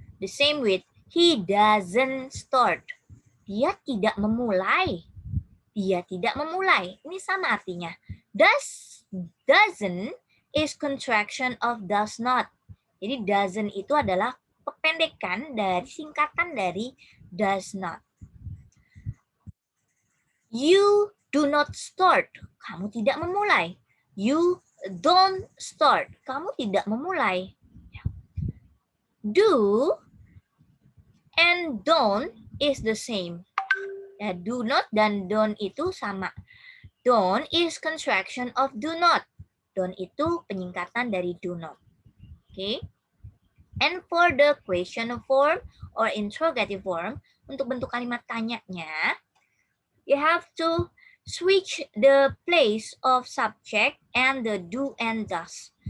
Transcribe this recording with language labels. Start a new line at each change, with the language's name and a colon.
English: The same with he doesn't start.
Indonesian: Dia tidak memulai. Dia tidak memulai. Ini sama artinya.
English: Doesn't is contraction of does not.
Indonesian: Jadi doesn't itu adalah kependekan dari singkatan dari does not.
English: You do not start.
Indonesian: Kamu tidak memulai.
English: You don't start.
Indonesian: Kamu tidak memulai.
English: Do and don't is the same.
Indonesian: Ya, do not dan don't itu sama.
English: Don't is contraction of do not.
Indonesian: Don't itu penyingkatan dari do not.
English: Okay? And for the question form or interrogative form,
Indonesian: untuk bentuk kalimat tanyanya,
English: you have to switch the place of subject and the do and does.